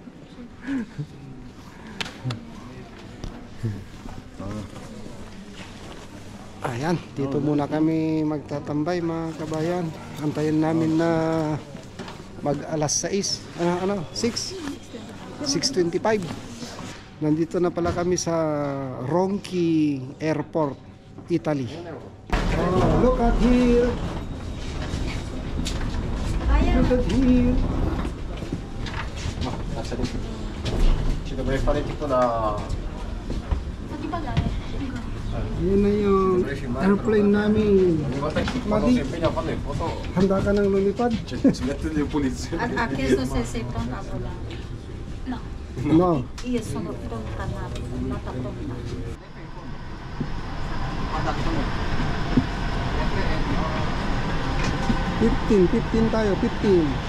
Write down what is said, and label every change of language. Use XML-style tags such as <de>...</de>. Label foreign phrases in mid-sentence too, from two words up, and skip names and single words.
<tl>Ayan, dito muna kami magtatambay mga kabayan. Antayin namin na mag alas 6. 6:25. Nandito na pala kami sa Ronchi Airport, Italy.</tl> <en>Oh, look at here. Look at here.</en> <it>Ci dovrei fare tipo la...</it> <tl>Yun na yung airplane namin.</tl> <it>Ogni volta che quando</it> <tl>Madi,</tl> <it>si impegna a fare le foto</it> <tl>handa ka ng lumipad?</tl> <it>ci mette le pulizie. Ha chiesto se sei pronta a volare. No, No. io sono pronta, nata pronta.</it> <tl>15 tayo, 15.</tl>